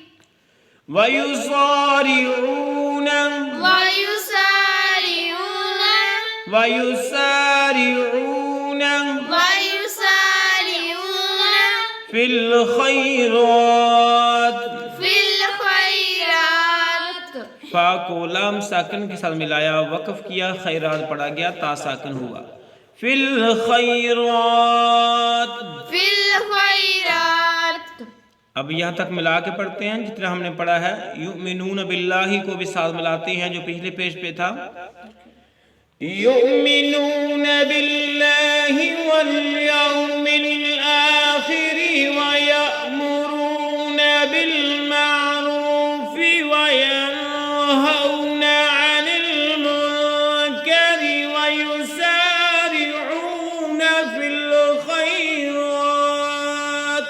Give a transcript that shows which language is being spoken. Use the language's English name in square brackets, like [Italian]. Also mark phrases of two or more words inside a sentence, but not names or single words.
[Arabic] वयुसारिऊन वयुसारिऊन वयुसारिऊन वयुसारिऊन في الخيرات. في الخيرات. [Hindi] फा को लाम साकन के साथ मिलाया, वक़फ़ किया, खैरात पढ़ा गया, ता साकन हुआ। [Arabic] في الخيرات. في الخيرات. [Hindi] अब यहाँ तक मिला के पढ़ते हैं जितना हमने पढ़ा है। [Arabic] يؤمنون بالله [Hindi] को भी साथ मिलाते हैं जो पिछले पेज पे था। [Arabic] يؤمنون بالله واليوم الآخر ويأمرون بالمعروف وينهون عن المنكر ويسارعون في الخيرات.